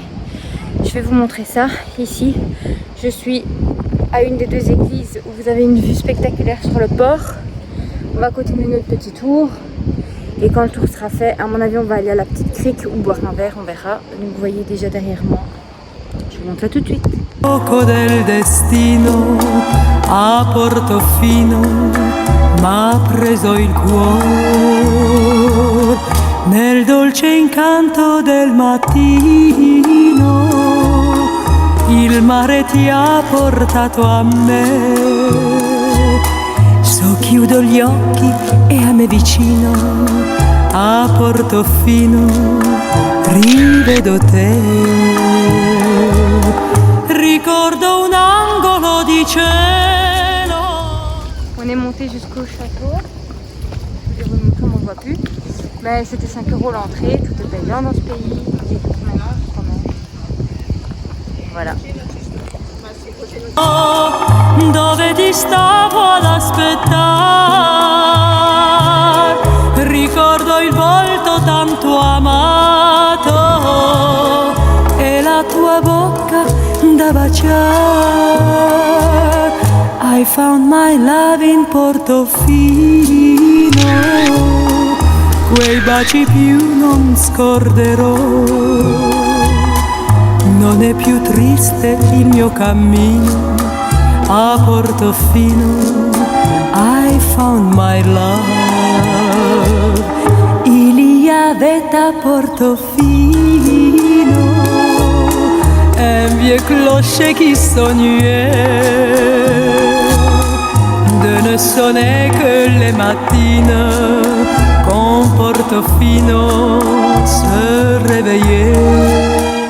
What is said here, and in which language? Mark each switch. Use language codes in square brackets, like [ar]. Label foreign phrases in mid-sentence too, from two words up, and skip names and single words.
[fr] Je vais vous montrer ça ici. Je suis à une des deux églises où vous avez une vue spectaculaire sur le port. On va continuer notre petit tour et quand le tour sera fait, à mon avis on va aller à la petite crique ou boire un verre, on verra. Donc vous voyez déjà derrière moi, je vous montre ça tout de suite. [it] Poco del destino a Portofino m'ha preso il cuore nel dolce incanto del mattino, il mare ti ha portato a me. So chiudo gli occhi e a me vicino a Portofino rivedo te. Ricordo un angolo di cielo. [fr] On est monté jusqu'au château. Je vais vous montrer, on ne voit plus. Mais c'était 5 € l'entrée, tout est payant dans ce pays. Maintenant, quand même. Voilà. [it] Dove ti stavo ad aspettare, ricordo il volto tanto amato e da baciar. [en] I found my love in [it] Portofino, quei baci più non scorderò. Non è più triste il mio cammino a Portofino. [en] I found my love. [fr] Il y avait à Portofino un vieux clocher qui sonnait de ne sonner que les matines quand Portofino se réveillait.